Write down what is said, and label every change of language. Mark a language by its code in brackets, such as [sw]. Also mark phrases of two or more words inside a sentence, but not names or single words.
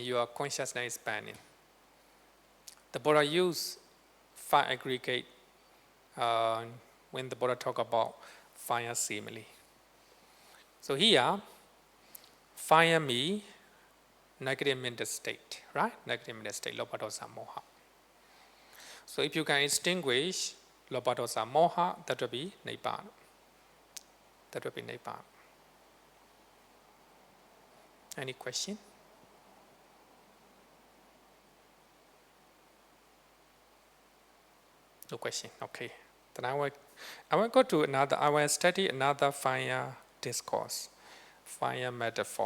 [en] Your consciousness is burning. The Buddha used 5 aggregate when the Buddha talk about fire simile. So here, fire me, negative mental state, right? Negative mental state, [pi] lobha, dosa, moha. [en] So if you can extinguish [pi] lobha, dosa, moha, [en] that will be Nibbana. That will be Nibbana. Any question? No question. Okay. Then I will go to another. I will study another fire discourse, fire metaphor.